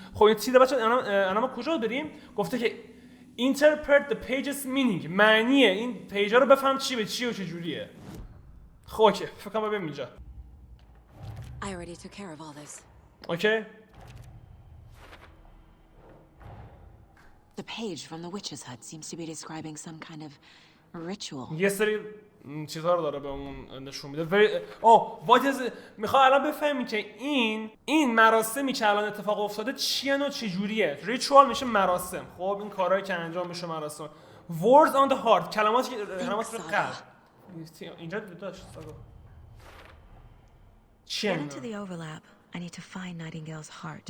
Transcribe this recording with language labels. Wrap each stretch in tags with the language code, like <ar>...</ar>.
<fa>خب این چیزا بچه‌ها الان ما کجا داریم؟ گفته که</fa> <en>interpret the pages meaning،</en> <fa>معنی این پیجا رو بفهم چی به چی و چه جوریه. خب اوکی فکر کنم بریم اینجا.</fa> <en>I already took care of all this.</en> <fa>اوکی.</fa> <en>The page from the witch's hut seems to be describing some kind of ritual.</en> <fa>یه سری چیزها رو داره به اون نشون میده. میخواد الان بفهمی که این مراسمی که الان اتفاق افتاده چیه و چه جوریه. ریچوال میشه مراسم. خب این کارهایی که انجام میشه مراسم.</fa> <en>Words on the heart،</en> <fa>کلماتی که قلب. اینجا داشت ساگا. چیه</fa> <en>Get into the overlap. I need to find Nightingale's heart.</en>